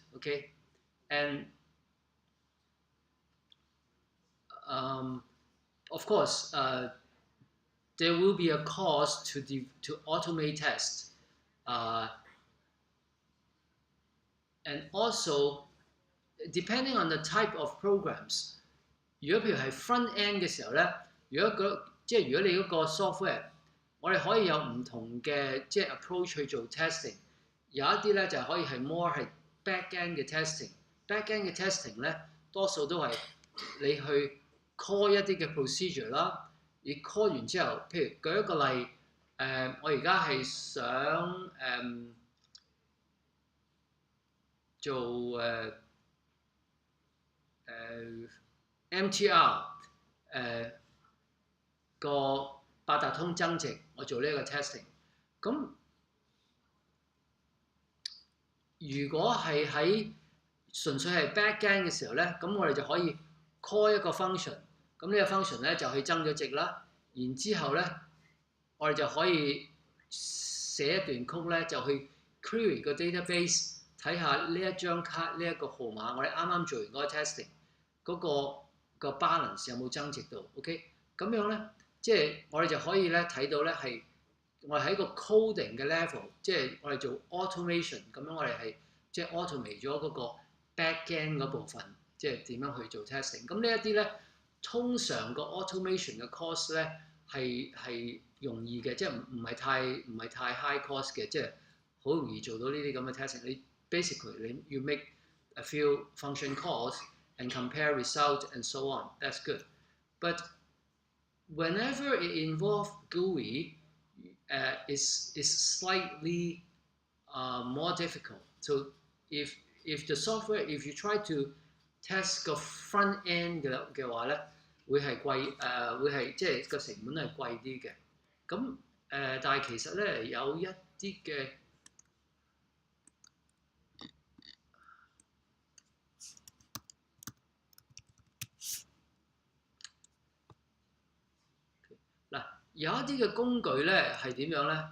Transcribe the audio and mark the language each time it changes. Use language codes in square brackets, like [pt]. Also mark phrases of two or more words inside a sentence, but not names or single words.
[en] Okay, and of course, there will be a cost to automate tests, and also depending on the type of programs。 [yue] 如果譬如係 [en] front end [yue] 嘅時候咧，如果你嗰個 software，我哋可以有唔同嘅approach 去做 testing。有一啲咧就可以係 more 係 [en] back end [yue] 嘅 testing。 [en] back end [yue] 嘅 testing 咧多數都係你去 call 一啲嘅 procedure 啦。而 call 完之後，譬如舉一個例，我而家係想做MTR 個八達通增值，我做呢一個 testing。咁如果係喺純粹係 [en] back end [yue] 嘅時候咧，咁我哋就可以 call 一個 function。咁呢個 function 咧就去增咗值啦。然之後咧，我哋就可以寫一段曲咧，就去 query 個 database 睇下呢一張卡呢一個號碼，我哋啱啱做完嗰個 testing 嗰個 balance 有冇增值到 ？OK， 咁樣咧，即係我哋就可以咧睇到咧係我哋喺個 coding 嘅 level， 即係我哋做 automation 咁樣，我哋係即係 automate 咗嗰個 [en] back end [yue] 嗰部分，即係點樣去做 testing。咁呢一啲咧，通常個 automation 嘅 cost 咧係容易嘅，即係唔係太 [en] high cost [yue] 嘅，即係好容易做到呢啲咁嘅 testing。 [en] 你 basically you make a few function calls and compare result and so on. That's good. But whenever it involves GUI, is slightly more difficult. So if the software, if you try to test [yue] 個 [en] front end [yue] 嘅話咧，會係貴會係即係個成本係貴啲嘅。咁但係其實咧有一啲嘅嗱，有一啲嘅工具咧係點樣咧？